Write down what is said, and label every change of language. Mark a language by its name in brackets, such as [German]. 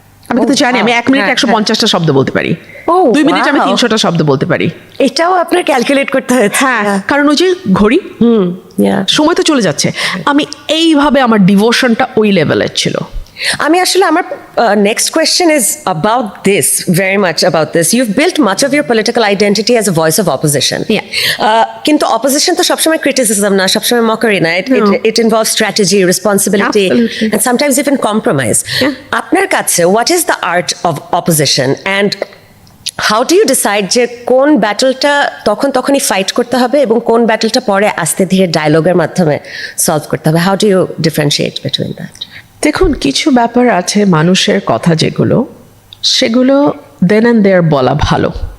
[Bangla] আমি কিন্তু জানি আমি 1 মিনিটে 150টা শব্দ বলতে পারি, 2 মিনিটে আমি 300টা শব্দ বলতে পারি। এটাও আপনার ক্যালকুলেট করতে হয়েছে। হ্যাঁ, কারণ ওই যে ঘড়ি, সময় তো চলে যাচ্ছে। আমি এইভাবে আমার ডিভোশনটা ওই লেভেলের ছিল। আমি আসলে আমার [English] next question is about this, very much about this. You've built much of your political identity as a voice of opposition. [Bangla] কিন্তু opposition তো সবসময় criticism না, সবসময় mockery না। [English] It involves strategy, responsibility, and sometimes even compromise. [Bangla] আপনার কাছে [English] what is the art of opposition, and how do you decide [Bangla] যে কোন ব্যাটলটা তখনই ফাইট করতে হবে এবং কোন ব্যাটলটা পরে আস্তে ধীরে ডায়লগের মাধ্যমে সলভ করতে হবে? [English] How do you differentiate between that? [Bangla] দেখুন, কিছু ব্যাপার আছে মানুষের কথা যেগুলো, সেগুলো [English] then and there [Bangla] বলা ভালো।